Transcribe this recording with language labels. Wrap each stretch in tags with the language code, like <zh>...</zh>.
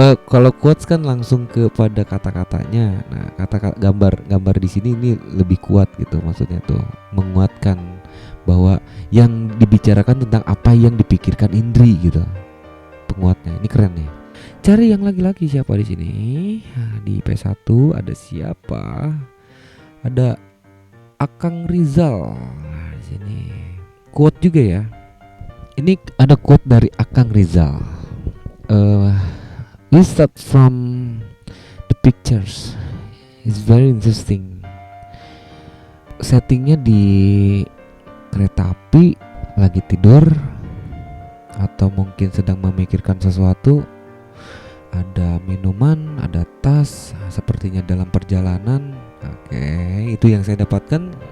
<id>Kalau quotes kan langsung kepada kata-katanya. Nah, kata gambar di sini ini lebih kuat gitu, maksudnya tuh menguatkan bahwa yang dibicarakan tentang apa yang dipikirkan Indri gitu. Penguatnya ini keren nih. Cari yang laki-laki siapa di sini? Nah, di PS1 ada siapa? Ada Akang Rizal. Nah, di sini quote juga ya. Ini ada quote dari Akang Rizal.</id> <en>We start from the pictures. It's very interesting.</en> <id>Settingnya di kereta api, lagi tidur atau mungkin sedang memikirkan sesuatu. Ada minuman, ada tas, sepertinya dalam perjalanan. Oke, itu yang saya dapatkan.</id>